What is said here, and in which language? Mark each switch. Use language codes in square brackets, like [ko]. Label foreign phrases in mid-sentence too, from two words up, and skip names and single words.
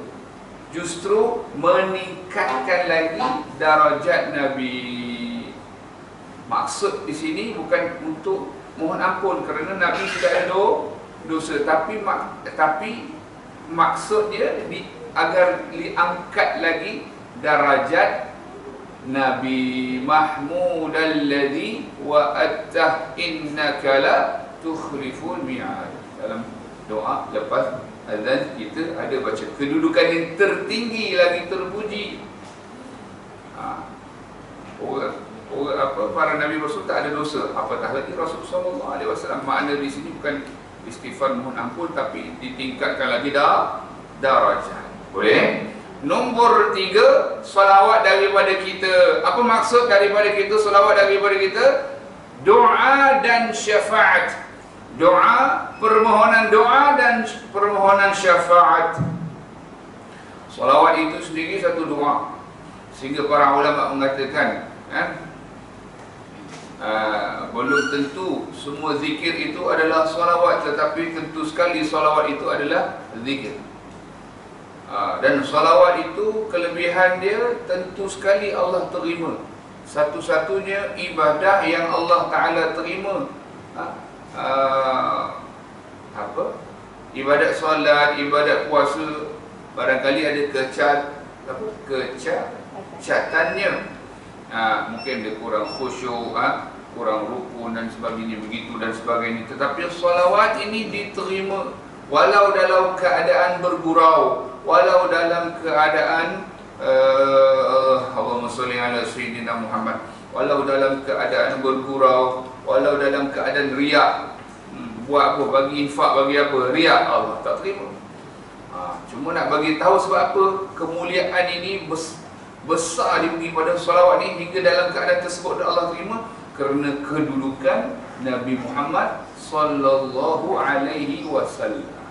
[ms] Justru meningkatkan lagi darajat Nabi. Maksud di sini bukan untuk mohon ampun kerana Nabi tidak ada dosa, tapi maksud dia agar diangkat lagi darajat Nabi. [ar] محمودا الذي وعدته إنك لا تخلف الميعاد. [ms] Dalam doa lepas azan kita ada baca kedudukan yang tertinggi lagi terpuji. Para Nabi Rasul tak ada dosa, apatah lagi Rasul [ar] صلى الله عليه وسلم. [ms] Makna di sini bukan istighfar mohon ampun, tapi ditingkatkan lagi darajat. Boleh? Nombor 3, salawat daripada kita. Apa maksud daripada kita, salawat daripada kita? Doa dan syafaat. Doa, permohonan doa dan permohonan syafaat. Salawat itu sendiri satu doa, sehingga para ulama mengatakan belum tentu semua zikir itu adalah salawat, tetapi tentu sekali salawat itu adalah zikir. Dan salawat itu kelebihan dia tentu sekali Allah terima. Satu-satunya ibadah yang Allah Ta'ala terima, ibadat solat, ibadat puasa, barangkali ada kecatannya. Mungkin dia kurang khusyuk, kurang rukun dan sebagainya, begitu dan sebagainya. Tetapi salawat ini diterima walau dalam keadaan bergurau, walau dalam keadaan [ar] اللهم صل على سيدنا محمد, [ms] walau dalam keadaan bergurau, walau dalam keadaan riak. Buat apa, bagi infak, bagi apa, riak, Allah tak terima. Cuma nak bagi tahu sebab apa kemuliaan ini besar diberi pada salawat ni, hingga dalam keadaan tersebut Allah terima kerana kedudukan Nabi Muhammad [ar] صلى الله عليه وسلم.